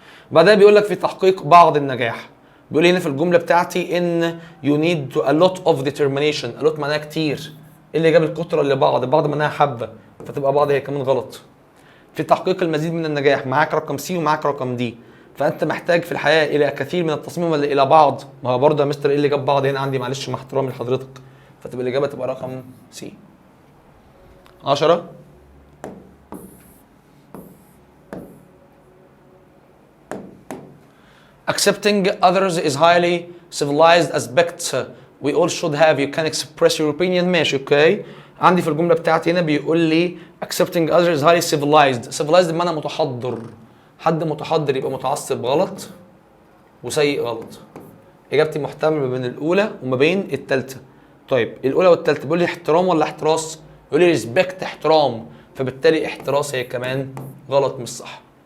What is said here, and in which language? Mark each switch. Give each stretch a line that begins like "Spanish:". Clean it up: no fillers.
Arabic: بعدها بيقول لك في تحقيق بعض النجاح. بيقول لي هنا في الجمله بتاعتي ان
English: you need to a lot of determination.
Arabic: a lot معناها كتير، اللي جاب الكتره اللي بعض معناها حبه، فتبقى بعض هي كمان غلط. في تحقيق المزيد من النجاح معاك رقم سي ومعاك رقم دي، فانت محتاج في الحياه الى كثير من التصميم ولا الى بعض؟ ما هو برضه يا مستر ايه اللي جاب بعض هنا عندي؟ معلش مع احترامي لحضرتك، فتبقى الاجابه تبقى رقم سي.
English: 10 accepting others is highly civilized aspect we all should have. You can express your opinion.
Arabic: ماشي اوكي. عندي في الجمله بتاعتي هنا بيقول لي
English: accepting others is highly civilized.
Arabic: civilized بمعنى متحضر، حد متحضر يبقى متعصب غلط وسيء غلط. اجابتي محتمل ما بين الاولى وما بين الثالثه. طيب الاولى والثالثه بيقول لي احترام ولا احتراس؟ بيقول لي ريسبكت احترام، فبالتالي احتراس هي كمان غلط مش صح.